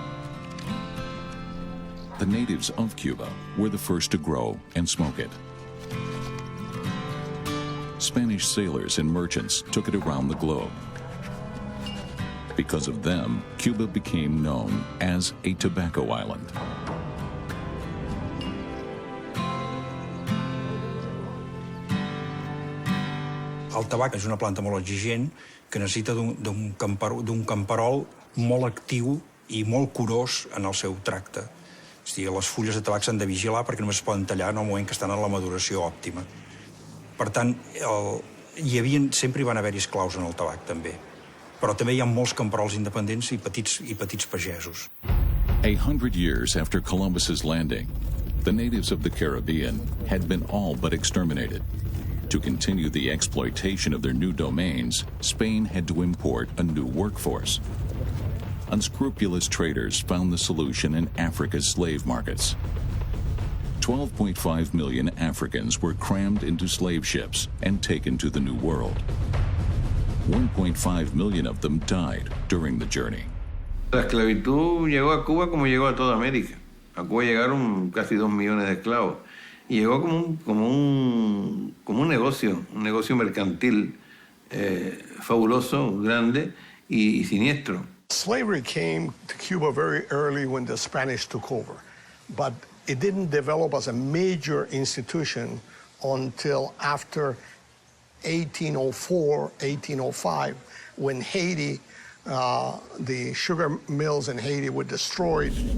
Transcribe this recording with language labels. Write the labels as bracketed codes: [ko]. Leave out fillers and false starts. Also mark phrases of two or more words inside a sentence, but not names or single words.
[en] The natives of Cuba were the first to grow and smoke it. Spanish sailors and merchants took it around the globe. Because of them, Cuba became known as a tobacco island. [ca] El tabac és una planta molt exigent que necessita d'un camperol molt actiu i molt curós en el seu tracte. És a dir, les fulles de tabac s'han de vigilar perquè només es poden tallar en el moment que estan en la maduració òptima. Per tant, sempre hi van haver-hi esclaus en el tabac, també. Però també hi ha molts camperols independents i petits pagesos. [en] 100 years after Columbus's landing, the natives of the Caribbean had been all but exterminated. To continue the exploitation of their new domains, Spain had to import a new workforce. Unscrupulous traders found the solution in Africa's slave markets. 12.5 million Africans were crammed into slave ships and taken to the New World. 1.5 million of them died during the journey. [es] La esclavitud llegó a Cuba como llegó a toda América. A Cuba llegaron casi 2 millones de esclavos. Y llegó como un negocio mercantil fabuloso, grande y siniestro. [en] Slavery came to Cuba very early when the Spanish took over, but it didn't develop as a major institution until after 1804, 1805, when Haiti, the sugar mills in Haiti were destroyed.